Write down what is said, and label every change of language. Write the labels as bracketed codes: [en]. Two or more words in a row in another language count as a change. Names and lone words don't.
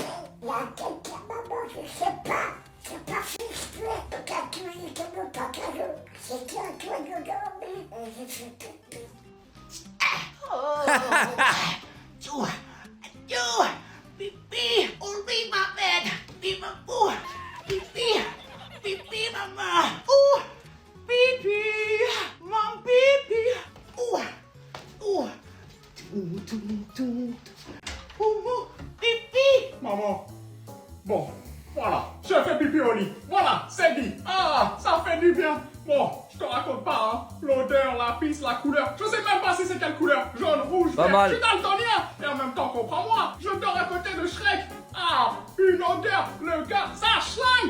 [fr] Il y a quelqu'un, maman, je sais pas. C'est pas fait exprès. Donc, à tous les de mon pantalon. C'était un toit de dormir. Et j'ai fait pipi. Pipi, [en] on leave my bed. Leave my food. Pipi, pipi, mama. Ooh, pipi, mom, pipi. Ooh, ooh. Pipi. [fr] Maman, bon, voilà, j'ai fait pipi au lit. Voilà, c'est dit. Ah, ça fait du bien. Bon, je te raconte pas, hein. L'odeur là. la pisse, la couleur. Je sais même pas si c'est quelle couleur. Jaune, rouge, Pas vert. mal. Je suis daltonien. Et en même temps, comprends-moi, je dors à côté de Shrek. Ah, une odeur, le gars, ça schlingue.